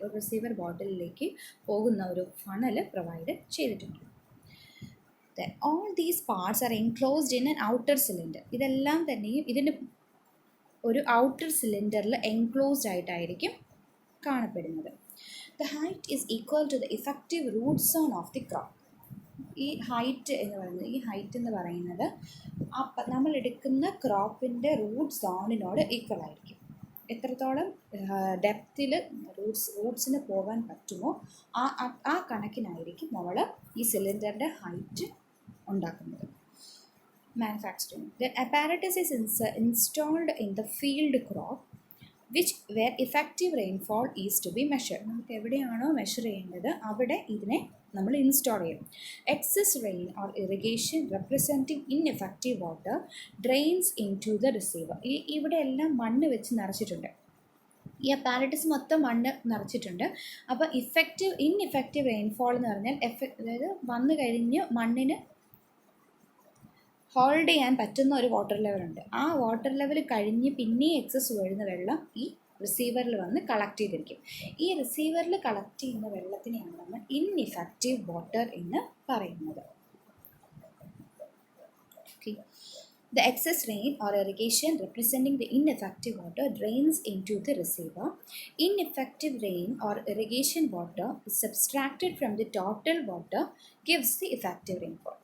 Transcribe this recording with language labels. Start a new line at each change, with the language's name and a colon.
Malayalam: ഒരു റിസീവർ ബോട്ടിലിലേക്ക് പോകുന്ന ഒരു ഫണൽ പ്രൊവൈഡ് ചെയ്തിട്ടുണ്ട്.
English: All these parts are enclosed in an outer cylinder.
Malayalam: ഇതെല്ലാം തന്നെയും ഇതിൻ്റെ ഒരു ഔട്ടർ സിലിണ്ടറിൽ എൻക്ലോസ്ഡ് ആയിട്ടായിരിക്കും കാണപ്പെടുന്നത്.
English: The height is equal to the effective root zone of the crop.
Malayalam: ഈ ഹൈറ്റ് എന്ന് പറയുന്നത് നമ്മൾ എടുക്കുന്ന ക്രോപ്പിൻ്റെ റൂട്ട് സോണിനോട് ഈക്വൽ ആയിരിക്കും. എത്രത്തോളം ഡെപ്തിൽ റൂട്ട്സിന് പോകാൻ പറ്റുമോ ആ കണക്കിനായിരിക്കും നമ്മൾ ഈ സിലിണ്ടറിൻ്റെ ഹൈറ്റ് ഉണ്ടാക്കുന്നത്.
English: Manufacturing. The apparatus is installed in the field crop where effective rainfall is to be measured.
Malayalam: നമുക്ക് എവിടെയാണോ മെഷർ ചെയ്യേണ്ടത് അവിടെ ഇതിനെ നമ്മൾ ഇൻസ്റ്റാൾ ചെയ്യും.
English: Excess rain or irrigation representing ineffective water drains into the receiver.
Malayalam: ഇവിടെ എല്ലാം മണ്ണ് വെച്ച് നിറച്ചിട്ടുണ്ട്. ഈ അപ്പാരറ്റസ് മൊത്തം മണ്ണ് നിറച്ചിട്ടുണ്ട്. അപ്പോൾ ഇൻഎഫക്റ്റീവ് റെയിൻഫോൾ എന്ന് പറഞ്ഞാൽ അതായത് വന്നു കഴിഞ്ഞ് മണ്ണിന് ഹോൾഡ് ചെയ്യാൻ പറ്റുന്ന ഒരു വാട്ടർ ലെവലുണ്ട്. ആ വാട്ടർ ലെവൽ കഴിഞ്ഞ് പിന്നെ എക്സസ് വീഴുന്ന വെള്ളം ഈ റിസീവറിൽ വന്ന് കളക്ട് ചെയ്തിരിക്കും. ഈ റിസീവറിൽ കളക്ട് ചെയ്യുന്ന വെള്ളത്തിനെയാണ് നമ്മൾ ഇൻഇഫക്റ്റീവ് വാട്ടർ എന്ന് പറയുന്നത്.
English: Okay, the excess rain or irrigation representing the ineffective water drains into the receiver. Ineffective rain or irrigation water is subtracted from the total water gives the effective rainfall.